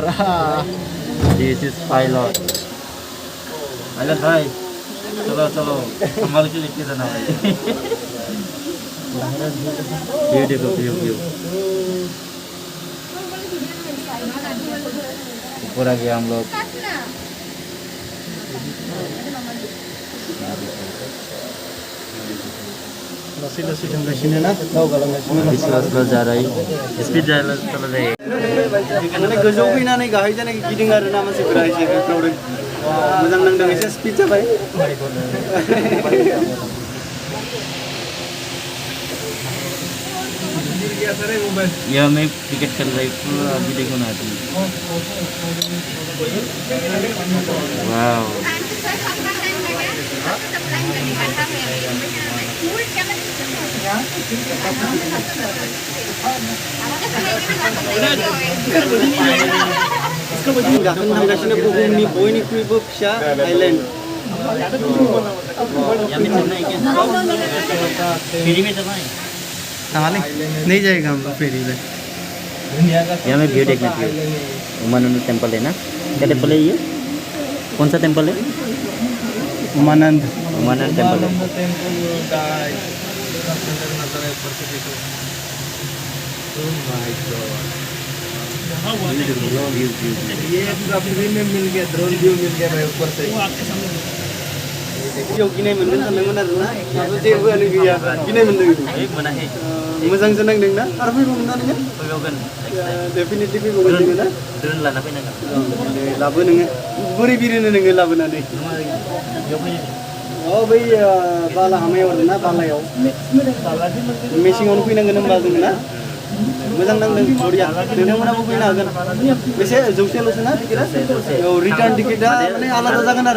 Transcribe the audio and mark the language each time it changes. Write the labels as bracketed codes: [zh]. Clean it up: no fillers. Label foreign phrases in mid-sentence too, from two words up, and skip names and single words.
[en] this is pilot [hi] hai चलो संभाल के लेके जाना भाई ये देखो व्यू ऊपर आ गया हम लोग [brx] लसी थांगासिनो ना दावगालांगासिनो [hi] बिस्लासबो जा रही स्पीड चल रही [brx] माने गोजौ फैनानै गाहाय जानाय गिदिं आरो ना मानसिफोरा एसे बेफ्रावदों मोजां नांदों एसे स्पिड जाबाय [hi] या मैं क्रिकेट खेल रही पूरा अभी देखो ना तुम वाओ [brx] गाखोनो थांगासिनो बुहुमनि बयनिख्रुइबो फिसा आइलेन्ड [hi] यहाँ में चलना है क्या फेरी में चलना है साले नहीं जाएगा हम फेरी में यहाँ में व्यू देखना व्यू उमानंद टेम्पल है ना क्या टेम्पल है ये कौन सा टेम्पल है उमानंद टेम्पल है ये पूरा फ्री में मिल गया ड्रोन व्यू मिल गया भाई ऊपर से [brx] भिडिअ गिनाय मोनगोन सानदोंमोन आरोना आरो जेबोआनो गैया गिनाय मोनदों मोनाखै मोजांसो नांदों ना आरो फैबावगोन ना नोङो फैबावगोन डेफिनेटलि फैबावगोन नोङो ना ड्रोन लाना फैनांगोन दे लाबो नोङो बोरै बिरोनो नोङो लाबोनानै अ बै बाला हामायाव आरोना बालायाव मेसिङावनो फैनांगोन होनबा जोङो ना मोजां नांदों बरिया नोंथांमोनाबो फैनो हागोन बेसे जौसेल'सो ना टिकेटआ औ रिटार्न टिकेटआ माने आलादा जागोन आरो